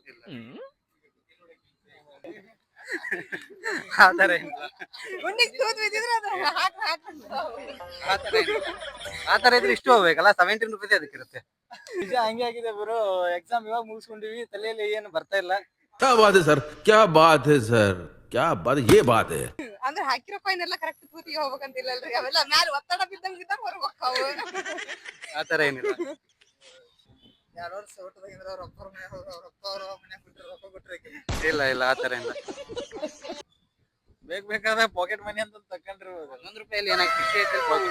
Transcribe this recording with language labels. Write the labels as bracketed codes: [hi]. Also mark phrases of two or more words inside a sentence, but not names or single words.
[kn] ಇಲ್ಲ ಆತರ ಏನಿಲ್ಲ, ಹುಂಡಿಗೆ ತೂತು ಬಿದ್ದಿದ್ರೆ ಅದು ಆತರ ಇದ್ರೆ ಇಷ್ಟು ಹೋಗ್ಬೇಕಲ್ಲ, ₹17 ಅದಕ್ಕಿರುತ್ತೆ. ನಿಜ ಹಂಗೆ ಆಗಿದೆ ಬ್ರೋ. ಎಕ್ಸಾಮ್ ಇವಾಗ ಮುಗಿಸ್ಕೊಂಡಿವಿ, ತಲೆಯಲ್ಲಿ ಏನು ಬರ್ತಾ ಇಲ್ಲ. [hi] क्या बात है सर, क्या बात है सर, क्या बात, ये बात है. [kn] ಅಂದ್ರೆ ಹಾಕಿರೋ ಕಾಯಿನ್ ಎಲ್ಲ ಕರೆಕ್ಟ್ ತೂತಿಗೆ ಹೋಗ್ಬೇಕಂತಿಲ್ಲಲ್ರಿ, ಅವೆಲ್ಲ ಮ್ಯಾಲ ಒತ್ತಡ ಬಿದ್ದಂಗ ಹೊರಗೆ ಹೋಗ್ತಾವು. ಆತರ ಏನಿಲ್ಲ. ಇಲ್ಲ ಇಲ್ಲ, ಆತರ ಇಲ್ಲ. ಬೇಕಾದ ಪಾಕೆಟ್ ಮನಿ ಅಂತ ತಕೊಂಡ್ರಿ.